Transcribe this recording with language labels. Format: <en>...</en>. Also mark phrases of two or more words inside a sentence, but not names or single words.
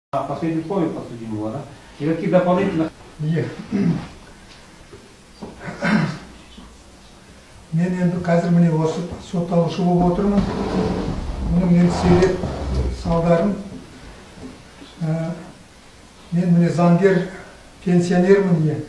<ru>Последний слово подсудимого, да? И каких дополнительных... Нет.</ru> <kk>Мен енді қазір міне осы сотталушы болып отырмын. Мұның енді себеп салдарын мен міне заңгер пенсионермін не.</kk>